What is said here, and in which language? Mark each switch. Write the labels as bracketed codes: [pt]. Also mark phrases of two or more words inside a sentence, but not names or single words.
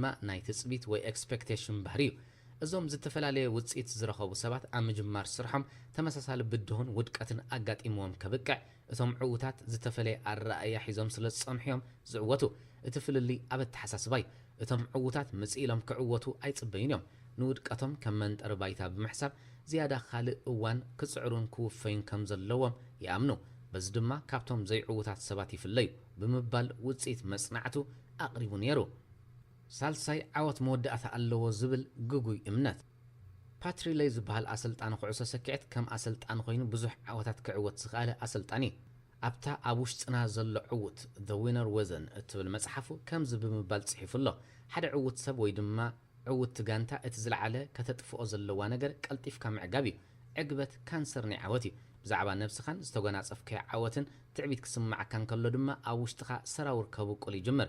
[ti] ናይ ትጽቢት ወይ ኤክስፔክቴሽን ባህሪ እዩ እዞም ዝተፈላለየ ውጽኢት ዝረኸቡ ሰባት ኣብ ምጅማር ስርሖም ተመሳሳሊ ብድሆን ውድቀትን ኣጋጢሞም ከብቅዕ እቶም ዕውታት ዝተፈለየ ኣረኣእያ ሒዞም ስለ ዝጸንሕዮም ዝዕወቱ እቲ ፍልልይ ኣብ ኣተሓሳስባይ እቶም ዕውታት መጺኢሎም ክዕወቱ ኣይጽበዩን እዮም ንውድቀቶም ከም መንጠር ባይታ ብምሕሳብ ዝያዳ ካልእ እዋን ክጽዕሩን ክውፈዩን ከም ዘለዎም ይኣምኑ በዚ ድማ ካብቶም ዘይዕውታት ሰባት ይፍለዩ ብምባል ውጽኢት መጽናዕቱ ኣቕሪቡ ነይሩ ሳልሳይ ዓወት መወዳእታ ኣለዎ ዝብል ጉጉይ እምነት ፓትሪሌይ ዝበሃል ኣሰልጣኒ ኩዕሶ ሰኪዔት ከም ኣሰልጣኒ ኮይኑ ብዙሕ ዓወታት ክዕወት ዝኽኣለ ኣሰልጣኒ ኣብታ ኣብ ውሽጥና ዘሎ ዕውት [en] the winner wasn't [ti] እትብል መጽሓፉ ከምዚ ብምባል ጽሒፉሎ ሓደ ዕውት ሰብ ወይ ድማ ዕውት ጋንታ እቲ ዝለዓለ ከተጥፍኦ ዘለዋ ነገር ቀልጢፍካ ምዕጋብ እዩ ዕግበት ካንሰር ናይ ዓወት እዩ ብዛዕባ ነብስኻን ዝተጎናጸፍከዮ ዓወትን ትዕቢት ክስማዓካ እንከሎ ድማ ኣብ ውሽጥኻ ሰራውር ከብቁል ይጅምር